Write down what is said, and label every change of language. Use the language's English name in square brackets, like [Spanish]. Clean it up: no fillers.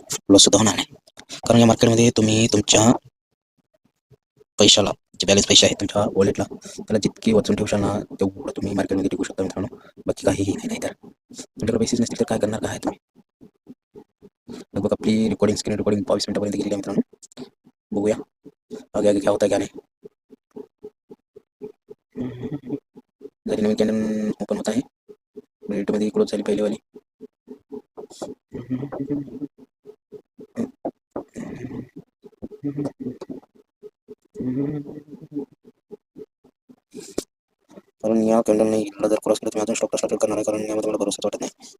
[Marathi] Loss सुद्धा होणार नाही, कारण या मार्केटमध्ये तुम्ही तुमच्या पैशाला, जे बॅलन्स पैसे आहेत तुमच्या वॉलेटला, त्याला जितकी वाचून ठेवशाल ना तेवढं तुम्ही मार्केटमध्ये टिकू शकता मित्रांनो. बाकी काहीही नाही. तर तुमच्याकडे पैसेच नसतील तर काय करणार, काय तुम्ही. लगभग आपली स्क्रीन रेकॉर्डिंग 22 मिनिटापर्यंत गेलेली आहे मित्रांनो. बघूया [Hindi] आगे आगे क्या होता है क्या नहीं. [Marathi] जरी नवीन कॅनन ओपन होत आहे, मिनिटमध्ये क्लोज झाली पहिलीवाली. कारण या कॅन्डलने हिटला जर क्रॉस केला तर मी अजून स्टॉप स्टार्ट करणार आहे, कारण यामध्ये मला भरोसाच वाटत नाही.